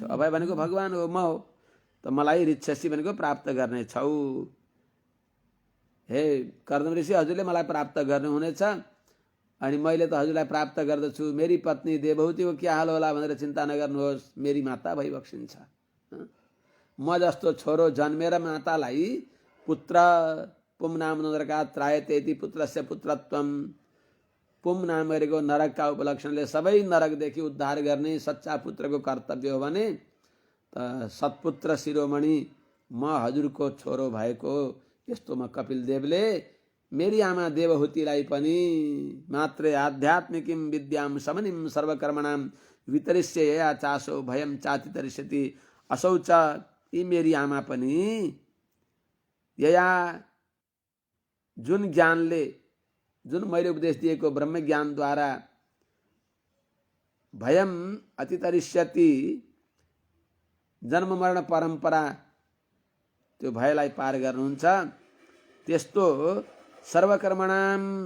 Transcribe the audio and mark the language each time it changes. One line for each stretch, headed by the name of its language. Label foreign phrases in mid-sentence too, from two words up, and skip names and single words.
Nepali: अभय भनेको भगवान हो, म हो, त मलाई ऋच्छसि भनेको प्राप्त गर्नेछौ। हे कर्दम ऋषि, हजुरले मलाई प्राप्त गर्नुहुनेछ, अनि मैले त हजुरलाई प्राप्त गर्दछु। मेरी पत्नी देवहूतिको के हाल होला भनेर चिन्ता नगर्नुहोस्, मेरी माता भइबक्सिन्छ। म जस्तो छोरो जन्मेर मातालाई
Sanskrit: पुत्र पुम नाम नरका त्रायते पुत्रस्य पुत्रत्वम, पुम
Nepali: नाम गरेको नरकका उपलक्षणले सबै नरकदेखि उद्धार गर्ने सच्चा पुत्रको कर्तव्य हो भने त सत्पुत्र शिरोमणि म हजुरको छोरो भएको यस्तो म कपिल देवले मेरी आमा देवहूतिलाई पनि मात्रै
Sanskrit: आध्यात्मिकीं विद्यां समनिं सर्वकर्मणां वितरिष्य यया चासो भयं चाति तरिष्यति। असौ च,
Nepali: यी मेरी आमा पनि यया जुन ज्ञानले, जुन मैले उपदेश दिएको ब्रह्म ज्ञानद्वारा
Sanskrit: भयम अतितरिष्यति,
Nepali: जन्म मरण परम्परा त्यो भयलाई पार गर्नुहुन्छ, त्यस्तो सर्वकर्मणाम